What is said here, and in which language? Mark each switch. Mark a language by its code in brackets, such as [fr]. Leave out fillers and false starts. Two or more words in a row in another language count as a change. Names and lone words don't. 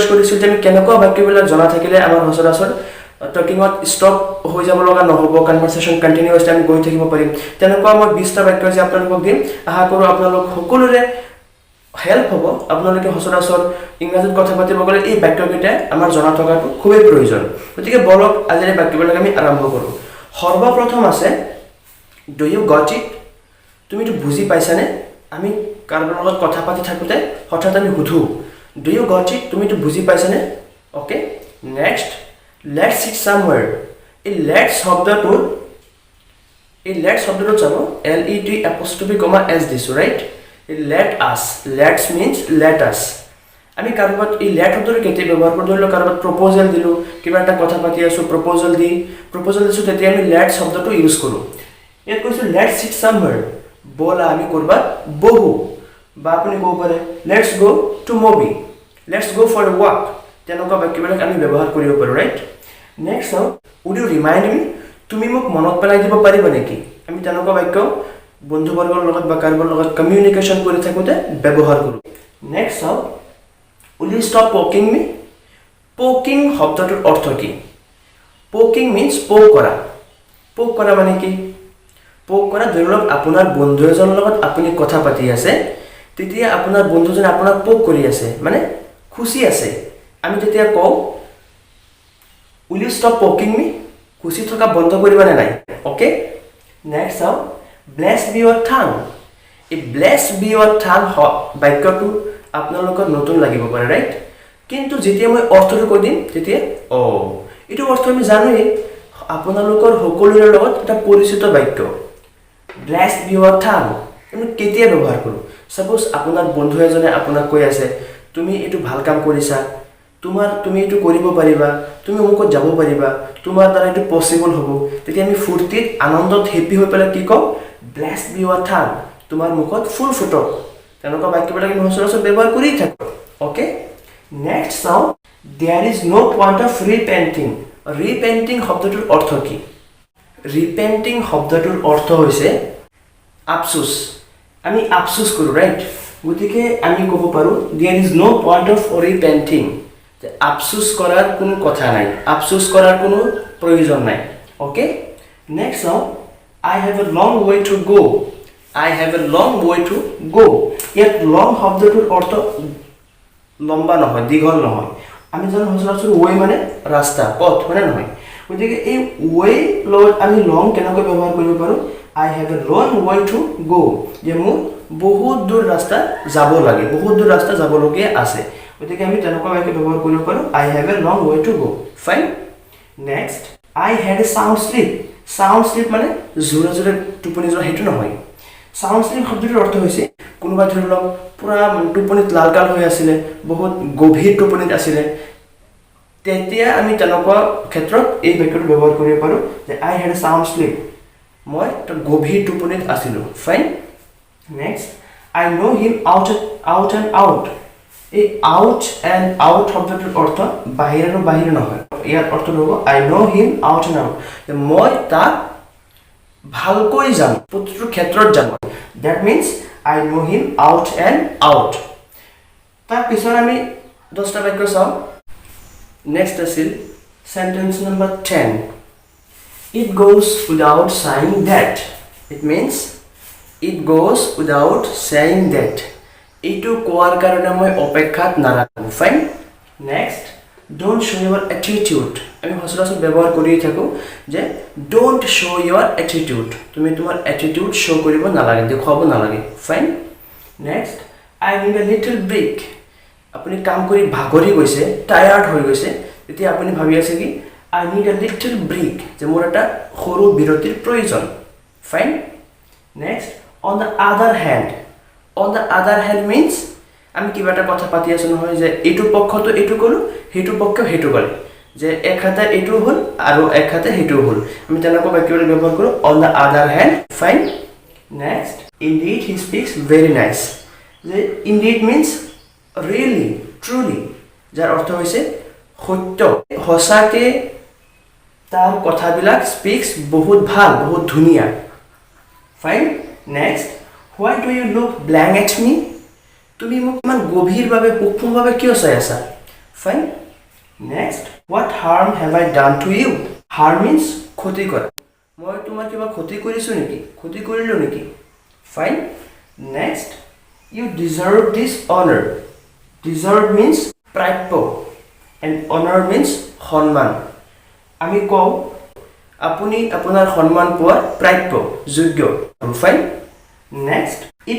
[as] কৰিছিল যে আমি কেনেকুৱা বাক্যবিলাক জনা থাকিলে আমাৰ সচৰাচৰ টকিঙত ষ্টপ হৈ যাব লগা নহ'ব [en] conversation continuously [as] আমি গৈ থাকিব পাৰিম তেনেকুৱা মই 20টা বাক্য যে আপোনালোকক দিম আশা কৰোঁ আপোনালোক সকলোৰে হেল্প হ'ব আপোনালোকে সচৰাচৰ ইংৰাজীত কথা পাতিব গ'লে এই বাক্যকেইটা আমাৰ জনা থকাটো খুবেই প্ৰয়োজন গতিকে বলক আজিৰ বাক্যবিলাক আমি আৰম্ভ কৰোঁ সৰ্বপ্ৰথম আছে [en] do you got it [as] তুমিতো বুজি পাইছানে আমি কাৰোবাৰ লগত কথা পাতি থাকোঁতে হঠাৎ আমি সুধো [en] do you got it [as] তুমিতো বুজি পাইছানে [en] okay next let's sit somewhere [as] এই লেটছ শব্দটো চাব LET' দিছোঁ ৰাইট [en] let us let's means let us [as] আমি কাৰোবাত এই let শব্দটো কেতিয়া ব্যৱহাৰ কৰোঁ ধৰি লওক কাৰোবাত প্ৰপ'জেল দিলোঁ কিবা এটা কথা পাতি আছোঁ প্ৰপ'জেল দিছোঁ তেতিয়া আমি let শব্দটো ইউজ কৰোঁ ইয়াত কৈছোঁ [en] let's sit somewhere [as] ব'লা আমি ক'ৰবাত বহো বা আপুনি ক'ব পাৰে [en] let's go to movie let's go for a walk [as] তেনেকুৱা বাক্যবিলাক আমি ব্যৱহাৰ কৰিব পাৰোঁ [en] right next would you remind me [as] তুমি মোক মনত পেলাই দিব পাৰিবা নেকি আমি তেনেকুৱা বাক্য বন্ধুবৰ্গৰ লগত বা কাৰোবাৰ লগত কমিউনিকেশ্যন কৰি থাকোঁতে ব্যৱহাৰ কৰোঁ নেক্সট [en] will you stop poking me [as] poking শব্দটোৰ অৰ্থ কি [en] poking means poke [as] কৰা মানে কি পোক কৰা ধৰি লওক আপোনাৰ বন্ধু এজনৰ লগত আপুনি কথা পাতি আছে তেতিয়া আপোনাৰ বন্ধুজনে আপোনাক পোক কৰি আছে মানে খুচি আছে আমি তেতিয়া কওঁ [en] will you stop poking me [as] খুচি থকা বন্ধ কৰিবানে নাই [en] okay next blessed be your tongue [as] এই [en] blessed be your tongue [as] বাক্যটো আপোনালোকৰ নতুন লাগিব পাৰে ৰাইট কিন্তু যেতিয়া মই অৰ্থটো কৈ দিম তেতিয়া এইটো অৰ্থ আমি জানোৱেই আপোনালোকৰ সকলোৰে লগত এটা পৰিচিত বাক্য [en] blessed be your tongue [as] আমি কেতিয়া ব্যৱহাৰ কৰোঁ সাপোজ আপোনাৰ বন্ধু এজনে আপোনাক কৈ আছে তুমি এইটো ভাল কাম কৰিছা তুমি এইটো কৰিব পাৰিবা তুমি অমুকত যাব পাৰিবা তোমাৰ দ্বাৰা এইটো পচিবল হ'ব তেতিয়া আমি ফূৰ্তিত আনন্দত হেপী হৈ পেলাই কি কওঁ blessed [en] be your tongue [as] তোমাৰ মুখত ফুল ফুটক তেনেকুৱা বাক্যবিলাক আমি সচৰাচৰ ব্যৱহাৰ কৰি থাকোঁ [en] okay next [as] চাওঁ [en] there is no point of repenting [as] শব্দটোৰ অৰ্থ কি ৰিপেণ্টিং শব্দটোৰ অৰ্থ হৈছে আফচোচ আমি আফচোচ কৰোঁ ৰাইট গতিকে আমি ক'ব পাৰোঁ [en] there is no point of repenting [as] যে আফচোচ কৰাৰ কোনো কথা নাই আফচোচ কৰাৰ কোনো প্ৰয়োজন নাই [en] okay next [as] চাওঁ [en] I have a long way to go [as] ইয়াত লং শব্দটোৰ অৰ্থ লম্বা নহয় দীঘল নহয় আমি জানো সচৰাচৰ ৱে মানে ৰাস্তা পথ মানে নহয় গতিকে এই ৱে লগত আমি লং কেনেকৈ ব্যৱহাৰ কৰিব পাৰোঁ [en] I have a long way to go [as] যে মোৰ বহুত দূৰ ৰাস্তা যাবলগীয়া আছে গতিকে আমি তেনেকুৱা বাক্য ব্যৱহাৰ কৰিব পাৰোঁ [en] I have a long way to go fine next I had a sound sleep [as] মানে জোৰে জোৰে টোপনি যোৱা সেইটো নহয় [en] sound sleep [as] শব্দটোৰ অৰ্থ হৈছে কোনোবা ধৰি লওক পুৰা টোপনিত লালকাল হৈ আছিলে বহুত গভীৰ টোপনিত আছিলে তেতিয়া আমি তেনেকুৱা ক্ষেত্ৰত এই বাক্যটো ব্যৱহাৰ কৰিব পাৰোঁ যে [en] I had a sound sleep [as] মই এটা গভীৰ টোপনিত আছিলোঁ [en] fine next I know him out and out [as] এই [en] out and out [as] শব্দটোৰ অৰ্থ বাহিৰ নহয় ইয়াৰ অৰ্থটো হ'ব [en] I know him out and out [as] মই তাক ভালকৈ জানো প্ৰতিটো ক্ষেত্ৰত জানো [en] that means I know him out and out [as] তাৰ পিছত আমি 10টা বাক্য চাওঁ নেক্সট আছিল [en] sentence number 10 it goes without saying that it means it goes without saying that [as] এইটো কোৱাৰ কাৰণে মই অপেক্ষাত নাৰাখোঁ [en] fine next don't show your attitude [as] আমি সচৰাচৰ ব্যৱহাৰ কৰি থাকোঁ যে [en] don't show your attitude [as] তুমি তোমাৰ [en] attitude show [as] কৰিব নালাগে দেখুৱাব নালাগে [en] fine next I need a little break [as] আপুনি কাম কৰি ভাগৰি গৈছে টায়াৰ্ড হৈ গৈছে তেতিয়া আপুনি ভাবি আছে কি [en] I need a little break [as] যে মোৰ এটা সৰু বিৰতিৰ প্ৰয়োজন [en] fine next on the other hand means [as] আমি কিবা এটা কথা পাতি আছো নহয় যে এইটো পক্ষটো এইটো ক'লো সেইটো পক্ষ সেইটো ক'লে যে এক হাতে এইটো হ'ল আৰু এক হাতে সেইটো হ'ল আমি তেনেকুৱা বাক্যবিলাক ব্যৱহাৰ কৰোঁ [en] on the other hand fine next indeed he speaks very nice [as] যে [en] indeed means really truly [as] যাৰ অৰ্থ হৈছে সত্য সঁচাকে তাৰ কথাবিলাক স্পিক্স বহুত ভাল বহুত ধুনীয়া [en] fine next why do you look blank at me [as] তুমি মোক ইমান গভীৰভাৱে সূক্ষ্মভাৱে কিয় চাই আছা [en] fine next what harm have I done to you harm means [as] ক্ষতি কৰা মই তোমাৰ কিবা ক্ষতি কৰিছোঁ নেকি ক্ষতি কৰিলোঁ নেকি [en] fine next you deserve this honour deserve means [as] প্ৰাপ্য [en] and honour means [as] সন্মান আমি কওঁ আপুনি আপোনাৰ সন্মান পোৱাৰ প্ৰাপ্য যোগ্য [en] fine next it